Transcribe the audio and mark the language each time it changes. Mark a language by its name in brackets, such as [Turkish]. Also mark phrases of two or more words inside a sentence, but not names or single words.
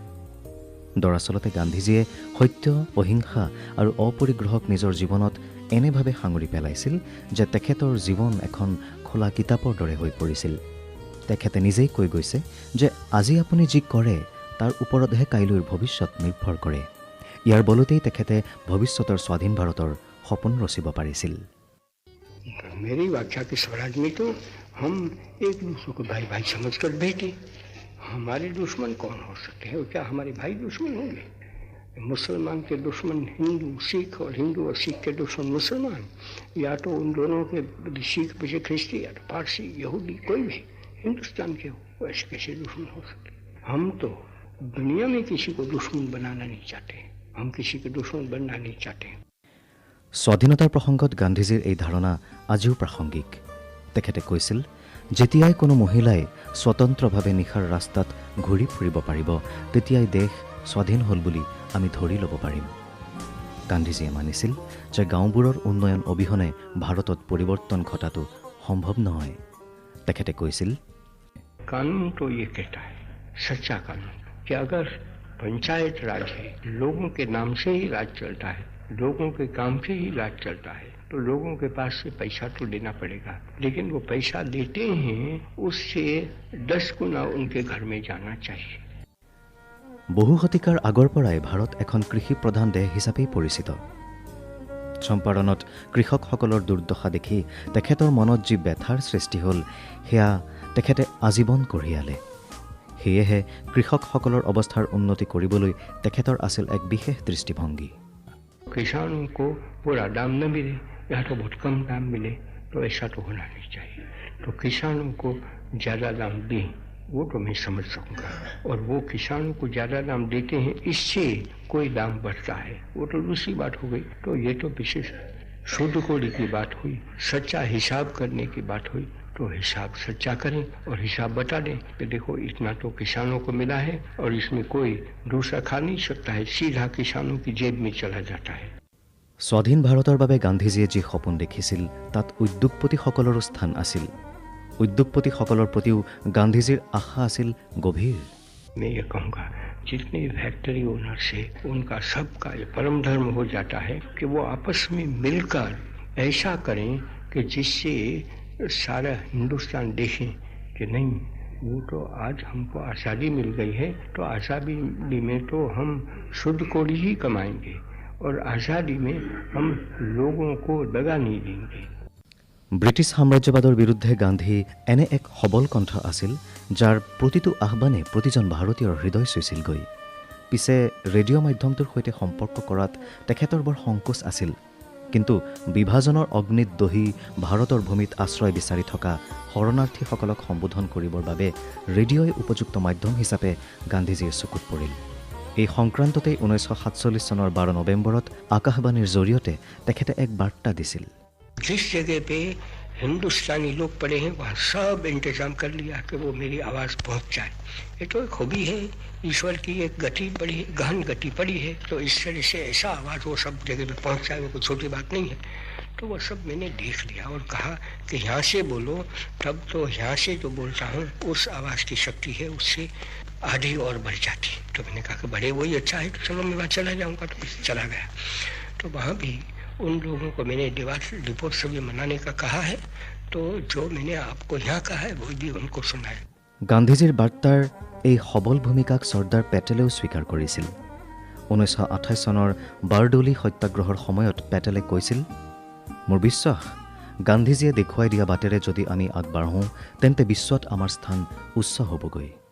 [Assamese] দৰাচলতে গান্ধীজীয়ে সত্য, অহিংসা আৰু অপৰিগ্ৰহক নিজৰ জীৱনত এনেভাৱে সাঙুৰি পেলাইছিল যে তেখেতৰ জীৱন এখন খোলা কিতাপৰ দৰে হৈ পৰিছিল। তেখেতে নিজেই কৈ গৈছে যে আজি আপুনি যি কৰে তাৰ ওপৰতহে কাইলৈৰ ভৱিষ্যত নিৰ্ভৰ কৰে। ইয়াৰ বলতেই তেখেতে ভৱিষ্যতৰ স্বাধীন ভাৰতৰ সপোন ৰচিব পাৰিছিল। [Hindi] मेरी व्याख्या के स्वराज में तो हम एक दूसरे को भाई भाई समझकर बैठे। हमारे दुश्मन कौन हो सकते हैं और क्या हमारे भाई दुश्मन होंगे? मुसलमान के दुश्मन हिंदू सिख और हिंदू और सिख के दुश्मन मुसलमान, या तो उन दोनों के सिख पीछे ख्रिस्ती या तो पारसी यहूदी कोई भी हिंदुस्तान के हो, ऐसे कैसे दुश्मन हो सकते? हम तो दुनिया में किसी को दुश्मन बनाना नहीं चाहते, हम किसी के दुश्मन बनना नहीं चाहते। [Assamese] স্বাধীনতাৰ প্ৰসংগত গান্ধীজীৰ এই ধাৰণা আজিও প্ৰাসংগিক। তেখেতে কৈছিল, যেতিয়াই কোনো মহিলাই স্বতন্ত্ৰভাৱে নিশাৰ ৰাস্তাত ঘূৰি ফুৰিব পাৰিব, তেতিয়াই দেশ স্বাধীন হ'ল বুলি আমি ধৰি ল'ব পাৰিম। গান্ধীজীয়ে মানিছিল যে গাঁওবোৰৰ উন্নয়ন অবিহনে ভাৰতত পৰিৱৰ্তন ঘটাটো সম্ভৱ নহয়। তেখেতে কৈছিল, [Hindi] कानून तो ये कहता है, सच्चा कानून, कि अगर पंचायत राज है, लोगों के नाम से ही राज चलता है, लोगों के काम से ही राज चलता है, तो तो लोगों के पास से पैसा तो लेना पड़ेगा, लेकिन वो पैसा देते हैं उससे 10 गुना उनके घर में जाना चाहिए। [Assamese] বহু শতিকাৰ আগৰ পৰাই ভাৰত এখন কৃষি প্ৰধান দেশ হিচাপেই পৰিচিত। চম্পাৰণত কৃষকসকলৰ দুৰ্দশা দেখি তেখেতৰ মনত যি ব্যথাৰ সৃষ্টি হ'ল সেয়া তেখেতে আজীৱন কঢ়িয়ালে। সেয়েহে কৃষকসকলৰ অৱস্থাৰ উন্নতি কৰিবলৈ তেখেতৰ আছিল এক বিশেষ দৃষ্টিভংগী। [Hindi] किसानों को पूरा दाम न मिले या तो बहुत कम दाम मिले, तो ऐसा तो होना नहीं चाहिए। तो किसानों को ज़्यादा दाम दें, वो तो मैं समझ सकूँगा। और वो किसानों को ज़्यादा दाम देते हैं, इससे कोई दाम बढ़ता है, वो तो दूसरी बात हो गई। तो ये तो विशेष शुद्ध कोड़ी की बात हुई, सच्चा हिसाब करने की बात हुई। तो हिसाब सच्चा करें और हिसाब बता दें कि देखो इतना तो किसानों को मिला है और इसमें कोई दूसरा खा नहीं सकता है, सीधा किसानों की जेब में चला जाता है। [Assamese] স্বাধীন ভাৰতৰ বাবে গান্ধীজীয়ে যি সপোন দেখিছিল তাত উদ্যোগপতিসকলৰো স্থান আছিল। উদ্যোগপতিসকলৰ প্ৰতিও গান্ধীজীৰ আশা আছিল গভীৰ। [Hindi] मैं ये कहूँगा जितने [English] factory owners [Hindi] है उनका सबका ये परम धर्म हो जाता है कि वो आपस में मिलकर ऐसा करें कि जिससे सारा हिंदुस्तान देखें कि नहीं, वो तो आज हमको आज़ादी मिल गई है, तो आज़ादी में तो हम शुद्ध कोड़ी ही कमाएंगे और आज़ादी में हम लोगों को दगा नहीं देंगे। [Assamese] ব্ৰিটিছ সাম্ৰাজ্যবাদৰ বিৰুদ্ধে গান্ধী এনে এক সবল কণ্ঠ আছিল যাৰ প্ৰতিটো আহ্বানে প্ৰতিজন ভাৰতীয়ৰ হৃদয় চুইছিলগৈ। পিছে ৰেডিঅ' মাধ্যমটোৰ সৈতে সম্পৰ্ক কৰাত তেখেতৰ বৰ সংকোচ আছিল, কিন্তু বিভাজনৰ অগ্নিত দহি ভাৰতৰ ভূমিত আশ্ৰয় বিচাৰি থকা শৰণাৰ্থীসকলক সম্বোধন কৰিবৰ বাবে ৰেডিঅ'ই উপযুক্ত মাধ্যম হিচাপে গান্ধীজীৰ চকুত পৰিল। এই সংক্ৰান্ততেই 1947 চনৰ 12 নৱেম্বৰত আকাশবাণীৰ জৰিয়তে তেখেতে এক বাৰ্তা দিছিল। जिस जगह पे हिंदुस्तानी लोग पड़े हैं वहाँ सब इंतजाम कर लिया कि वो मेरी आवाज़ पहुँच जाए। ये तो एक खूबी है, ईश्वर की एक गति पड़ी है, गहन गति पड़ी है, तो इस तरह से ऐसा आवाज़ वो सब जगह पे पहुँच जाए, वो कोई छोटी बात नहीं है। तो वो सब मैंने देख लिया और कहा कि यहाँ से बोलो, तब तो यहाँ से जो बोलता हूँ उस आवाज़ की शक्ति है उससे आधी और बढ़ जाती। तो मैंने कहा कि बड़े वही अच्छा है, तो चलो मैं वहाँ चला जाऊँगा। तो चला गया। तो वहाँ भी उन लोगों को मैंने दीपोत्सव मनाने का कहा है, तो जो मैंने आपको यहाँ कहा है वो भी उनको सुनाए। গান্ধীজীৰ বাৰ্তাৰ এই সবল ভূমিকাক চৰ্দাৰ পেটেলেও স্বীকাৰ কৰিছিল। 1928 চনৰ বাৰডোলী সত্যাগ্ৰহৰ সময়ত পেটেলে কৈছিল, মোৰ বিশ্বাস গান্ধীজীয়ে দেখুৱাই দিয়া বাটেৰে যদি আমি আগবাঢ়োঁ তেন্তে বিশ্বত আমাৰ স্থান উচ্চ হ'বগৈ।